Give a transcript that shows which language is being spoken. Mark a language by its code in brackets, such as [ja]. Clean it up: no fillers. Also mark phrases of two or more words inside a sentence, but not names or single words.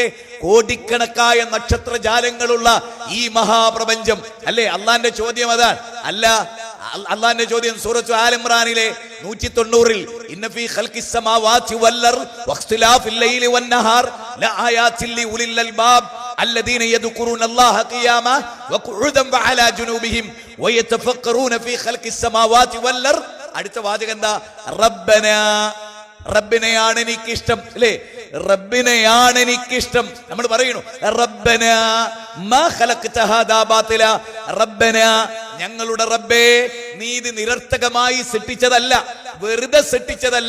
[ml] കോടിക്കണക്കായ നക്ഷത്രജാലങ്ങളുള്ള ഈ മഹാപ്രപഞ്ചം അല്ലേ? അള്ളാന്റെ ചോദ്യം അതാണ്. അല്ല, അള്ളാന്റെ ചോദ്യം സൂറത്ത് ആൽ ഇംറാനിലെ 190-ൽ [ar] إن في خلق السماوات والأرض واختلاف الليل والنهار لآيات لأولي الألباب الذين يذكرون الله قياما وقعودا وعلى جنوبهم ويتفكرون في خلق السماوات والارض. [ml] അടുത്ത വാചകം എന്താ? റബ്ബിനെയാണ് എനിക്കിഷ്ടം അല്ലേ? റബ്ബിനെയാണ് എനിക്കിഷ്ടം. നമ്മൾ പറയുന്നു [ar] ربنا ما خلقت هذا باطلا. [ml] റബ്ബന, ഞങ്ങളുടെ റബ്ബേ, നീ ഇത് നിരർത്ഥകമായി സൃഷ്ടിച്ചതല്ല, വെറുതെ സൃഷ്ടിച്ചതല്ല.